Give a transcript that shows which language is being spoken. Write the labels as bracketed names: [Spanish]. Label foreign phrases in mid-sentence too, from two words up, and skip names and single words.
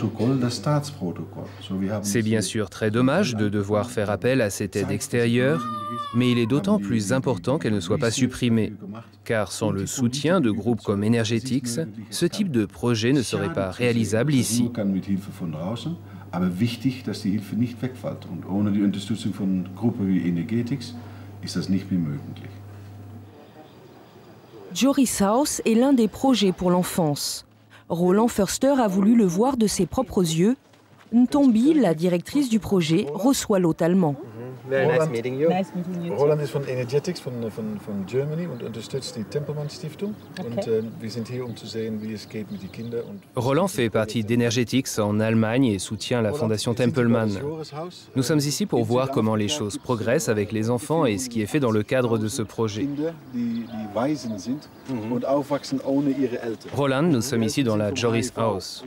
[French] C'est bien sûr très dommage de devoir faire appel à cette aide extérieure, Mais il est d'autant plus important qu'elle ne soit pas supprimée, car sans le soutien de groupes comme Energetics, ce type de projet ne serait pas réalisable ici. [German] Aber wichtig, dass die Hilfe nicht wegfällt. Und ohne die Unterstützung von Gruppen wie Energetics ist das nicht mehr möglich. [French] Joris House est l'un des projets pour l'enfance. Roland Förster a voulu le voir de ses propres yeux. Ntombi, la directrice du projet, reçoit l'hôte allemand. [English] Very nice meeting you. Nice meeting you. [German] Roland ist von Energetics von Germany und unterstützt die Tempelmann Stiftung. Und wir sind hier, zu sehen, wie es geht mit den Kindern. [French] Roland fait partie d'Energetics en Allemagne et soutient la fondation Tempelmann. Nous sommes ici pour voir comment les choses progressent avec les enfants et ce qui est fait dans le cadre de ce projet. Roland, nous sommes ici dans la Joris House.